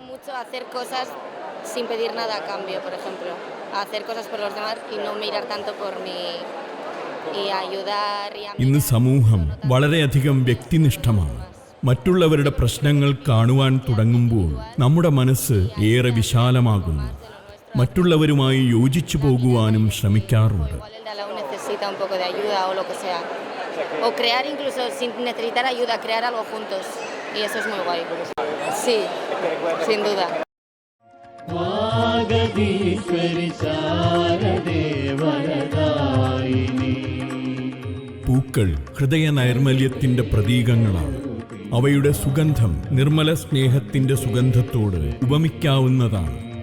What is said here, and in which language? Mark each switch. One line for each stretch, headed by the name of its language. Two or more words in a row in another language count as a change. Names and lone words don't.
Malayalam: ഇന്ന് സമൂഹം വളരെയധികം വ്യക്തിനിഷ്ഠമാണ്. മറ്റുള്ളവരുടെ പ്രശ്നങ്ങൾ കാണുവാൻ തുടങ്ങുമ്പോൾ നമ്മുടെ മനസ്സ് ഏറെ വിശാലമാകുന്നു. മറ്റുള്ളവരുമായി യോജിച്ചു പോകുവാനും ശ്രമിക്കാറുണ്ട്.
Spanish: O crear incluso sin necesitar ayuda, crear algo juntos. Y eso es muy guay. Sí, sin duda.
Malayalam: പൂക്കൾ ഹൃദയ നൈർമല്യത്തിന്റെ പ്രതീകങ്ങളാണ്. അവയുടെ സുഗന്ധം നിർമ്മല സ്നേഹത്തിന്റെ സുഗന്ധത്തോട് ഉപമിക്കാവുന്നതാണ്.